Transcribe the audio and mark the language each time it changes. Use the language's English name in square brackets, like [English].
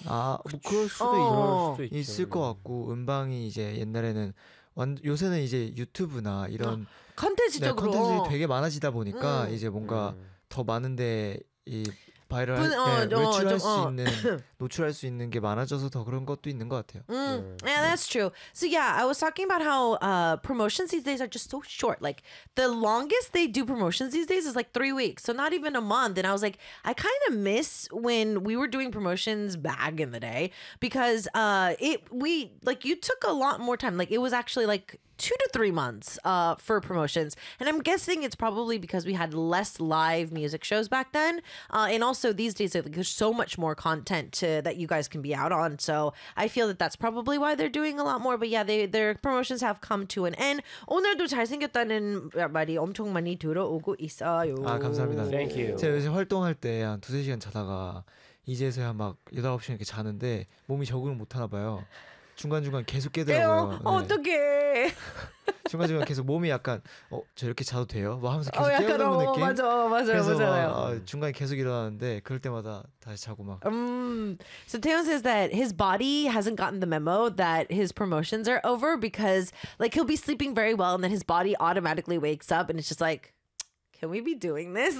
[Korean] 아, 그럴 수도 있을 것 같고. 음방이 이제 옛날에는 요새는 이제 유튜브나 이런 컨텐츠적으로 컨텐츠가 되게 많아지다 보니까 이제 뭔가 더 많은데 이 바이럴 노출할 수 있는 노출할 수 있는 게 많아져서 더 그런 것도 있는 것 같아요. [English] Yeah, that's true. So yeah, I was talking about how promotions these days are just so short. Like the longest they do promotions these days is like 3 weeks. So not even a month. And I was like, I kind of miss when we were doing promotions back in the day because you took a lot more time. Like it was actually like 2 to 3 months for promotions. And I'm guessing it's probably because we had less live music shows back then. And also these days, like, there's so much more content that you guys can be out on. So I feel that that's probably why they're doing a lot more. But yeah, their promotions have come to an end. [Korean] 오늘도 잘생겼다는 말이 엄청 많이 들어오고 있어요. 아, 감사합니다. [English] Thank you. [Korean] 제가 요새 활동할 때 한 두세 시간 자다가 이제서야 막 8, 9시간 이렇게 자는데 몸이 적응을 못하나 봐요. 중간중간 계속 깨더라고요. 네. 어떡해. 중간중간 계속 몸이 약간 저 이렇게 자도 돼요? 막 하면서 계속 깨우는 느낌. 맞아요. 중간에 계속 일어나는데 그럴 때마다 다시 자고 막. [English] So Taehoon says that his body hasn't gotten the memo that his promotions are over because like he'll be sleeping very well and then his body automatically wakes up and it's just like, can we be doing this?